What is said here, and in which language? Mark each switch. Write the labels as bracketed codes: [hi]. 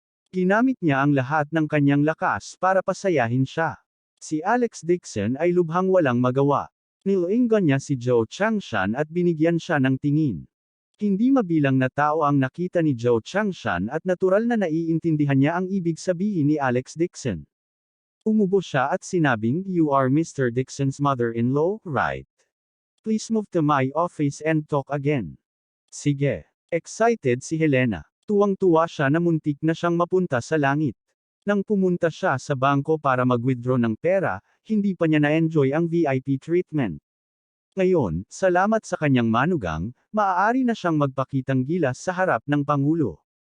[tl] Ginamit niya ang lahat ng kanyang lakas para pasayahin siya. Si Alex Dixon ay lubhang walang magawa. Nilinggan niya si Zhou Changshan at binigyan siya ng tingin. Hindi mabilang na tao ang nakita ni Zhou Changshan at natural na naiintindihan niya ang ibig sabihin ni Alex Dixon. Umubo siya at sinabing, [en] "You are Mr. Dixon's mother-in-law, right? Please move to my office and talk again." [tl] "Sige." Excited si Helena. Tuwang-tuwa siya na muntik na siyang mapunta sa langit. Nang pumunta siya sa bangko para mag-withdraw ng pera, hindi pa niya na-enjoy ang VIP treatment. Ngayon, salamat sa kanyang manugang, maaari na siyang magpakitang gilas sa harap ng Pangulo.